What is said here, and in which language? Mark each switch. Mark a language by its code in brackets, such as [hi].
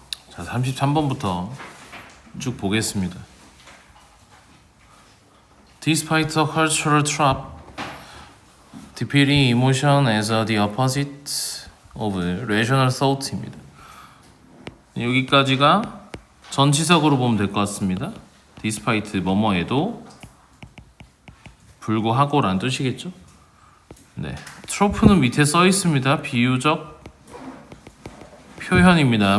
[ko] 자, 33번부터 쭉 보겠습니다. [en] Despite the cultural trap, defeating emotion as the opposite of rational thought입니다. [ko] 여기까지가 전치사구로 보면 될 것 같습니다. Despite 뭐뭐에도 불구하고란 뜻이겠죠. 네, 트로프는 밑에 써 있습니다. 비유적 표현입니다.